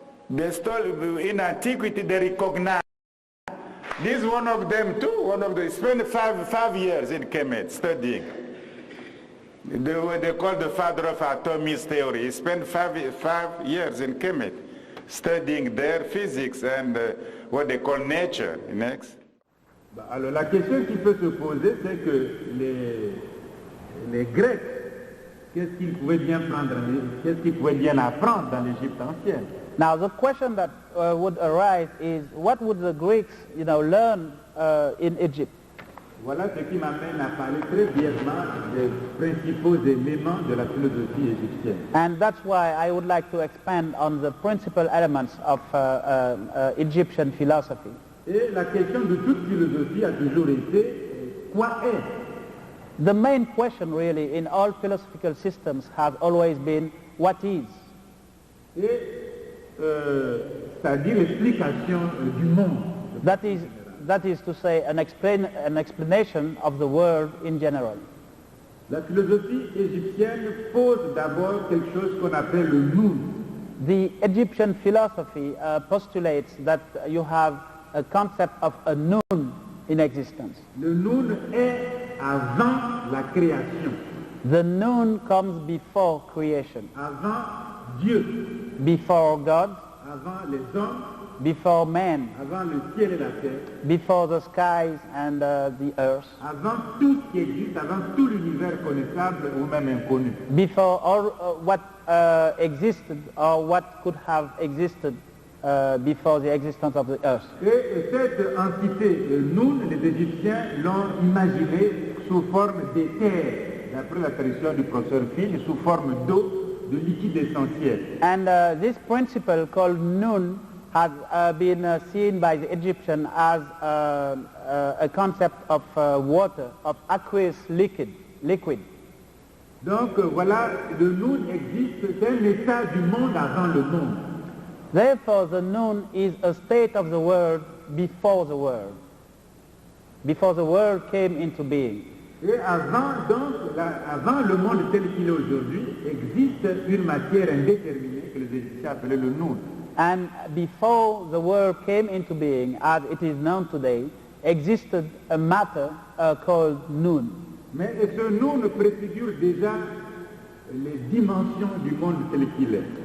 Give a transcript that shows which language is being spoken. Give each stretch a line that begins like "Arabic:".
English: They stole in antiquity. They recognize. This is one of them too. One of them spent five years in Kemet studying. They call the father of atomic theory. He spent five years in Kemet studying their physics and what they call nature. Next.
French: Alors la question qui peut se poser, c'est que les Grecs, qu'est-ce qu'ils pouvaient bien prendre, qu'est-ce qu'ils pouvaient bien apprendre dans l'Égypte ancienne?
English: Now the question that would arise is, what would the Greeks, learn in Egypt?
French: Voilà ce qui m'amène à parler très brièvement des principaux éléments de la philosophie égyptienne.
English: And that's why I would like to expand on the principal elements of Egyptian philosophy.
French: Et la question de toute philosophie a toujours été, quoi est?
English: The main question really in all philosophical systems has always been, what is?
French: Et c'est-à-dire l'explication du monde.
English: That is to say, an explanation of the world in general.
French: La philosophie égyptienne pose d'abord quelque chose qu'on appelle le noun.
English: The Egyptian philosophy postulates that you have a concept of a noun in existence.
French: Le noun est avant la création.
English: The noun comes before creation.
French: Avant Dieu.
English: Before God.
French: Avant les hommes.
English: Before man.
French: Avant le ciel et la terre.
English: Before the skies and the earth.
French: Avant tout ce qui existe, avant tout l'univers connaissable ou même inconnu.
English: Before all what existed or what could have existed before the existence of the earth.
French: Et cette entité Noun, les Égyptiens l'ont imaginée sous forme d'éther, d'après la tradition du professeur Phil, sous forme d'eau, de liquide essentiel.
English: And this principle called Noun has been seen by the Egyptian as a concept of water, of aqueous liquid.
French: Donc voilà, le Noun existe, c'est un état du monde avant le monde.
English: Therefore, the noon is a state of the world before the world came into being.
French: Et avant, donc, avant le monde tel qu'il est aujourd'hui, existe une matière indéterminée que les Égyptiens appelaient le noun.
English: And before the world came into being, as it is known today, existed a matter called noon.
French: Mais ce noun préfigure déjà les dimensions du monde tel qu'il est.